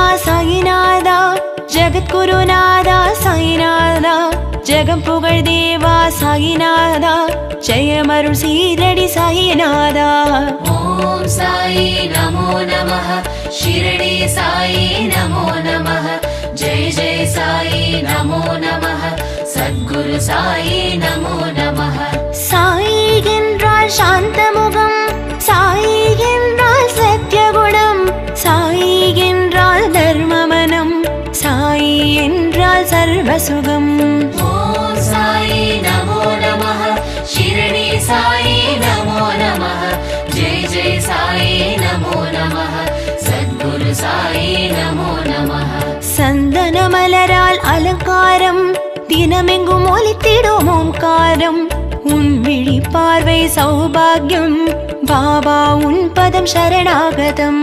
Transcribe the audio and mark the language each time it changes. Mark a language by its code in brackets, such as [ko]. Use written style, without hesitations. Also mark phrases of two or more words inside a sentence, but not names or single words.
[ta] சாயிநாதா ஜகத்குருநாதா சாயிநாதா ஜகம் புகழ் தேவா சாயிநாதா ஜயமருள் ஷீரடி சாயிநாதா। [sa] ओम साई नमो नमः शिरडी साई नमो नमः जय जय साई नमो नमः सद्गुरु साई नमो नमः। [ta] साई என்றால் சாந்தமுகம் சாய் என்றால் சத்யகுணம் சாய் என்றால் தர்மமனம் சாய் என்றால் சர்வசுகம்। [sa] ओम साई नमो नमः शिरडी साई नमो नमः जय जय साई नमो नमः सद्गुरु साई नमो नमः। [ta] சந்தன மலரால் அலங்காரம் தினமெங்கும் ஒலித்திடும் ஓங்காரம் உன் விழி பார்வை சௌபாகியம் பாபா உன் பதம் சரணாகதம்।